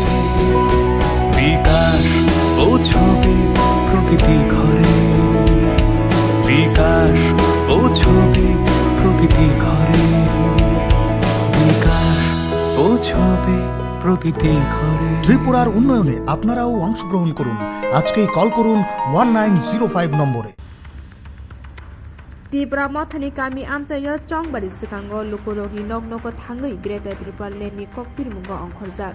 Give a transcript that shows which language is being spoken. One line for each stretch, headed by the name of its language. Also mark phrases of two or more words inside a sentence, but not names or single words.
Bangla: বিকাশ পৌঁছবে প্রতিটি ঘরে, বিকাশ পৌঁছবে প্রতিটি ঘরে, বিকাশ পৌঁছবে প্রতিটি ঘরে। ত্রিপুরার উন্নয়নে আপনারাও অংশগ্রহণ করুন। আজকেই কল করুন 1905 নম্বরে।
Kok Borok: Tripura Mothani Kami Amsaya Chongbari Sikango Lukologi Nognoko Tangai Greater Tripura Leni Kokpir Mungo Onkhorjak